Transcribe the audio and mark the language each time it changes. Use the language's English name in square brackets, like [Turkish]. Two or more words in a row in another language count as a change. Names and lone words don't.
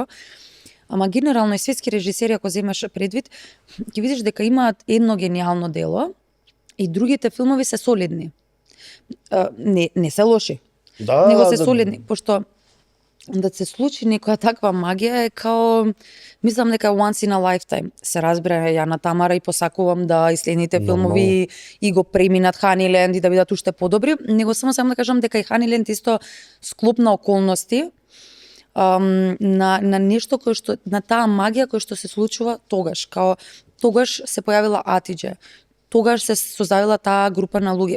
[Macedonian] Ама генерално и светски режисери, ако земеш предвид, ќе видиш дека имаат едно гениално дело и другите филмови се солидни. Не се лоши, него се солидни, пошто да се случи некоја таква магија е као, мислам дека [English] once in a lifetime. [Macedonian] Се разбира, ја на Тамара и посакувам да и следните филмови и го преминат Ханиленд и да бидат уште подобри, него само да кажам дека и Ханиленд исто склоп на околности, на нешто кој што, на таа магија која што се случува тогаш, као тогаш се појавила Атидже, тогаш се создавила таа група на луѓе.